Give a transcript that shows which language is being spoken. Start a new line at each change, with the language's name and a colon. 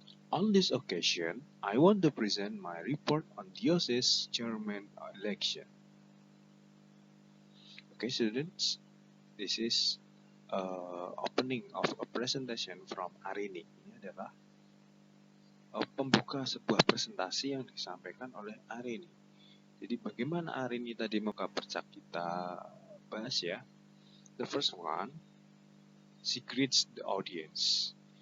English: On this occasion, I want to present my report on diocese chairman election. Okay, students, this is opening of a presentation from Arini.
Indonesian: Ini adalah pembuka sebuah presentasi yang disampaikan oleh Arini. Jadi bagaimana Arini tadi membuka percak kita bahas ya.
English: The first one, she greets the audience.